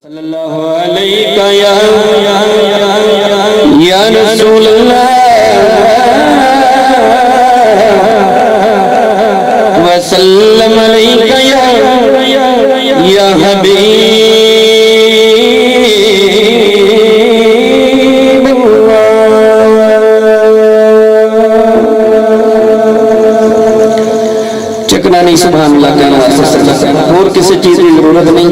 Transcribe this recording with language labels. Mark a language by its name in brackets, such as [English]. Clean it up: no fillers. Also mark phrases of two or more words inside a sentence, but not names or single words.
[Arabic] صلى الله عليك يا رسول الله وسلم عليك يا حبيب [Hindi] चकना नहीं [Arabic] سبحان الله [Hindi] कहना और किसी चीज की जरूरत नहीं।